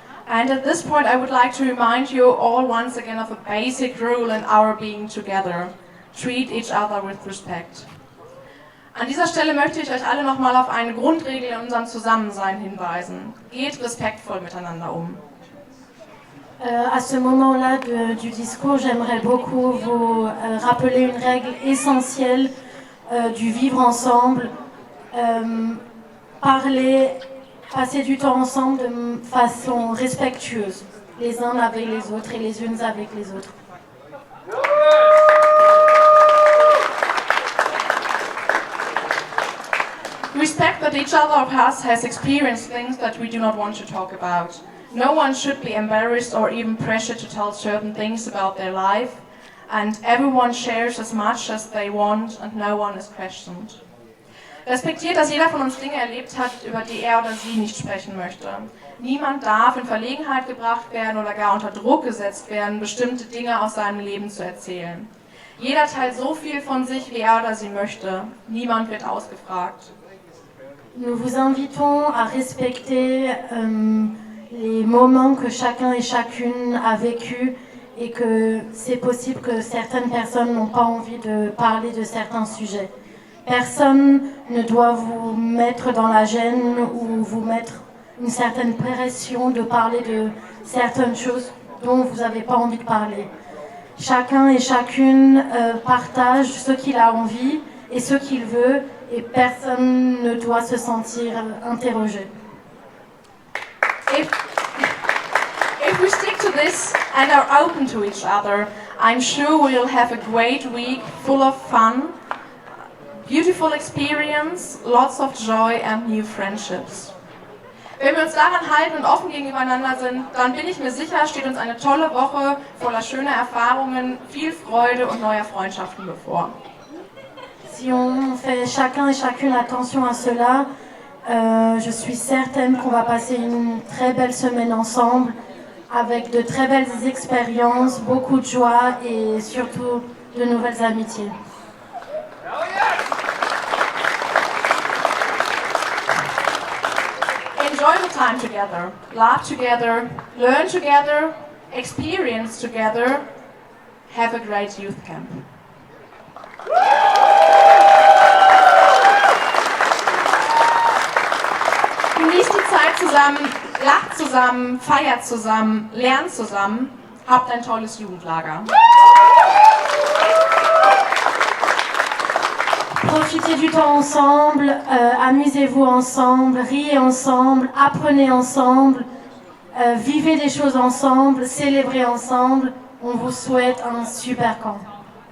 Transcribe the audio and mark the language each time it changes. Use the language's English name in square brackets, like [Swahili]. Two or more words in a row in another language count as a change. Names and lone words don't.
[English] And at this point, I would like to remind you all once again of a basic rule in our being together. Treat each other with respect. [German] An dieser Stelle möchte ich euch alle nochmal auf eine Grundregel in unserem Zusammensein hinweisen. Geht respektvoll miteinander um. [French] À ce moment-là du discours, j'aimerais beaucoup vous rappeler une règle essentielle du vivre ensemble. Passer du temps ensemble de façon respectueuse, les uns avec les autres et les unes avec les autres. [English] Respect that each other of us has experienced things that we do not want to talk about. No one should be embarrassed or even pressured to tell certain things about their life, and everyone shares as much as they want and no one is questioned. [German] Respektiert, dass jeder von uns Dinge erlebt hat, über die er oder sie nicht sprechen möchte. Niemand darf in Verlegenheit gebracht werden oder gar unter Druck gesetzt werden, bestimmte Dinge aus seinem Leben zu erzählen. Jeder teilt so viel von sich, wie er oder sie möchte. Niemand wird ausgefragt. [French] Nous vous invitons à respecter les moments que chacun et chacune a vécu et que c'est possible que certaines personnes n'ont pas envie de parler de certains sujets. Personne ne doit vous mettre dans la gêne ou vous mettre une certaine pression de parler de certaines choses dont vous n'avez pas envie de parler. Chacun et chacune partage ce qu'il a envie et ce qu'il veut et personne ne doit se sentir interrogé. [English] If we stick to this and are open to each other, I'm sure we'll have a great week full of fun, beautiful experience, lots of joy and new friendships. [German] Wenn wir uns daran halten und offen gegenübereinander sind, dann bin ich mir sicher, steht uns eine tolle Woche voller schöner Erfahrungen, viel Freude und neuer Freundschaften bevor. [French] Si on fait chacun et chacune attention à cela, je suis certaine qu'on va passer une très belle semaine ensemble, avec de très belles expériences, beaucoup de joie et surtout de nouvelles amitiés. [English] Enjoy the time together, laugh together, learn together, experience together, have a great youth camp. [German] Genießt die Zeit zusammen, lacht zusammen, feiert zusammen, lernt zusammen, habt ein tolles Jugendlager. [French] Profitez du temps ensemble, amusez-vous ensemble, riez ensemble, apprenez ensemble, vivez des choses ensemble, célébrez ensemble. On vous souhaite un super camp.